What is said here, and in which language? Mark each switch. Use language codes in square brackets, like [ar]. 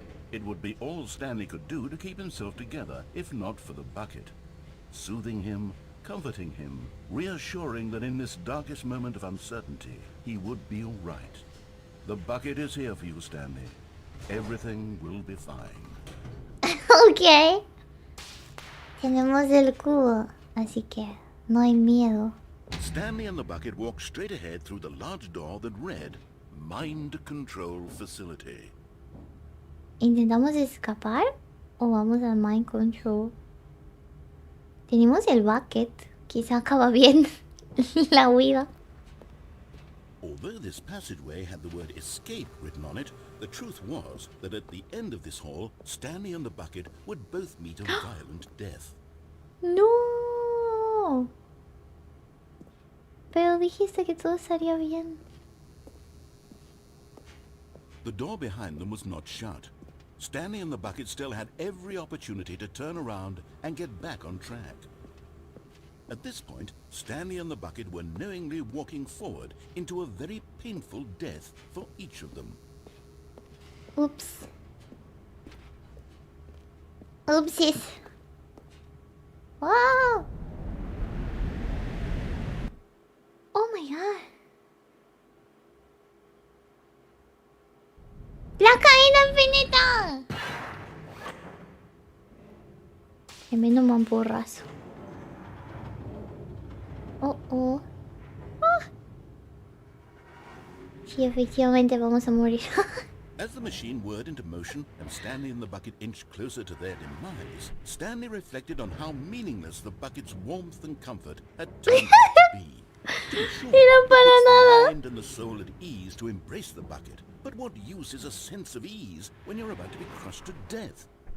[en] It would be all Stanley could do to keep himself together, if not for the bucket. Soothing him, comforting him, reassuring that in this darkest moment of uncertainty, he would be all right. The bucket is here for you, Stanley. Everything will be fine. Ok. [es] Tenemos el cubo, así que no hay miedo. [en] Stanley and the bucket walked straight ahead through the large door that read, Mind Control Facility. [es] ¿Intentamos escapar o vamos al mind control? Tenemos el bucket. Quizá acaba bien la huida. [en] Although this passageway had the word escape written on it, the truth was that at the end of this hall, Stanley and the bucket would both meet a violent death. [es] No. Pero dijiste que todo estaría bien. [en] The door behind them was not shut. Stanley and the bucket still had every opportunity to turn around and get back on track. At this point, Stanley and the bucket were knowingly walking forward into a very painful death for each of them. Oops. Oopsies. Wow. Oh my god. [es] ¡La caída infinita! Tremendo mamporrazo. Oh, oh. Ah. Sí, efectivamente vamos a morir. [en] As the machine whirred into motion and Stanley and the bucket inched closer to their demise, Stanley reflected on how meaningless the bucket's warmth and comfort had turned out to be. To be sure, [es] Era para [en] it puts [es] nada. [en] the mind and the soul at ease to embrace the bucket. But what use is a sense of ease when you're about to be crushed to death?